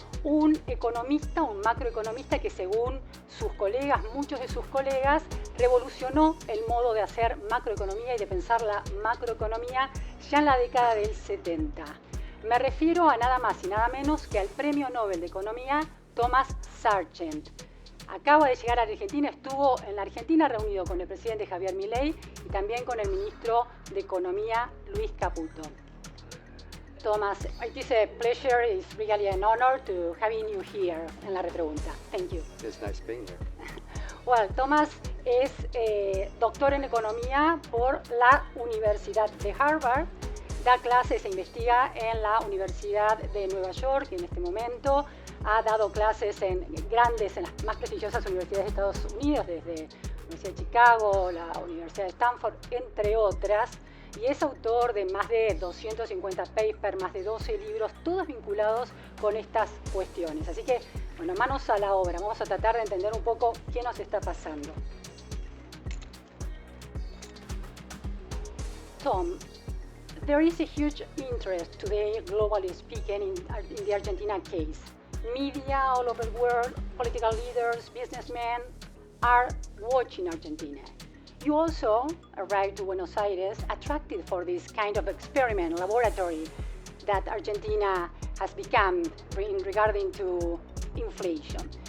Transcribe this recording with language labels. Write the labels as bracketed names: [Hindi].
[Spanish] Un economista, un macroeconomista que según sus colegas, muchos de sus colegas, revolucionó el modo de hacer macroeconomía y de pensar la macroeconomía ya en la década del 70. Me refiero a nada más y nada menos que al Premio Nobel de Economía Sargent. Acaba de llegar a Argentina, estuvo en la Argentina reunido con el presidente Javier Milei y también con el ministro de Economía Luis Caputo. [English] Thomas, it is a pleasure, it's really an honor to having you here [Spanish] en la repregunta. [English] Thank you. It's nice being here. [Spanish] Well, Thomas es doctor en economía por la Universidad de Harvard, da clases e investiga en la Universidad de Nueva York en este momento. Ha dado clases en las más prestigiosas universidades de Estados Unidos, desde la Universidad de Chicago, la Universidad de Stanford, entre otras, y es autor de más de 250 papers, más de 12 libros, todos vinculados con estas cuestiones. Así que, bueno, manos a la obra, vamos a tratar de entender un poco qué nos está pasando. [English] Tom, there is a huge interest today, globally speaking, in the Argentina case. Media all over the world, political leaders, businessmen are watching Argentina. You also arrived to Buenos Aires attracted for this kind of experiment, laboratory that Argentina has become regarding to inflation.